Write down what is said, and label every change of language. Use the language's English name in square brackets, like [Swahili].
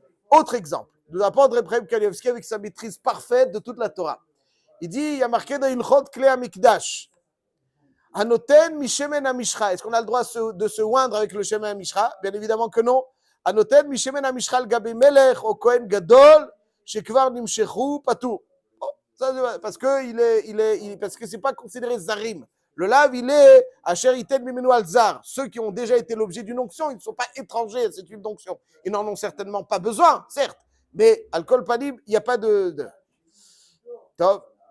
[French] Autre exemple, nous apprendre Reb Chaim Kanievski avec sa maîtrise parfaite de toute la Torah. Il dit, il y a marqué dans Ilchot Klei HaMikdash, [Hebrew] Hanoten Mishemen HaMishcha. [French] Est-ce qu'on a le droit de se oindre avec le Shemen HaMishcha? Bien évidemment que non. [Hebrew] הנותן משמן המשחה על גבי מלך או כהן גדול שכבר נמשכו פטור. [French] parce que c'est pas considéré zarim. Le lave, il est [Hebrew] asher iten mimenu al zar. [French] Ceux qui ont déjà été l'objet d'une onction, ils ne sont pas étrangers à cette huile d'onction. Ils n'en ont certainement pas besoin, certes. Mais alcool panim, il n'y a pas de... Top.